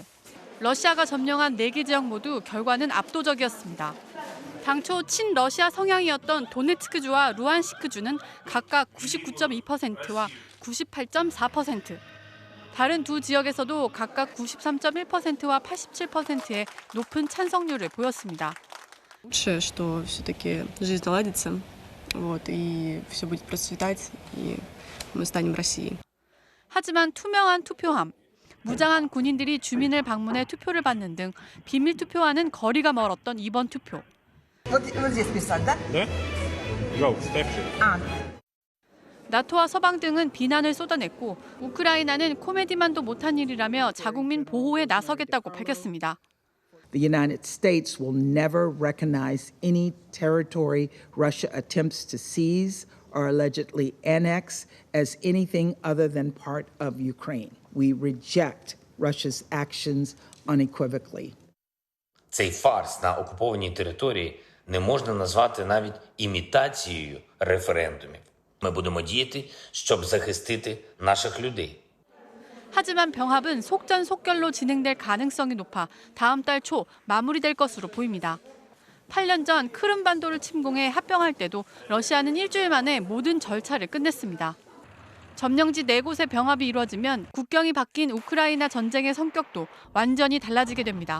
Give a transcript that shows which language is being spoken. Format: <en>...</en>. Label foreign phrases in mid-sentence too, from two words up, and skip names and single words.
<ko>러시아가 점령한 4개 지역 모두 결과는 압도적이었습니다. 당초 친러시아 성향이었던 도네츠크주와 루안시크주는 각각 99.2%와 98.4%. 다른 두 지역에서도 각각 93.1%와 87%의 높은 찬성률을 보였습니다.</ko> <ru>Лучше, что все-таки жизнь наладится, и все будет процветать, и мы станем Россией.</ru> <ko>하지만 투명한 투표함, 무장한 군인들이 주민을 방문해 투표를 받는 등 비밀 투표와는 거리가 멀었던 이번 투표. 나토와 서방 등은 비난을 쏟아냈고 우크라이나는 코미디만도 못한 일이라며 자국민 보호에 나서겠다고 밝혔습니다.</ko> <en>The United States will never recognize any territory Russia attempts to seize or allegedly annex as anything other than part of Ukraine. We reject Russia's actions unequivocally.</en> <uk>Цей фарс на окупованій території не можна назвати навіть імітацією референдумів. Ми будемо діяти, щоб захистити наших людей.</uk> <ko>하지만 병합은 속전속결로 진행될 가능성이 높아 다음 달 초 마무리될 것으로 보입니다. 8년 전 크림반도를 침공해 합병할 때도 러시아는 일주일 만에 모든 절차를 끝냈습니다. 점령지 4곳의 병합이 이루어지면 국경이 바뀐 우크라이나 전쟁의 성격도 완전히 달라지게 됩니다.</ko>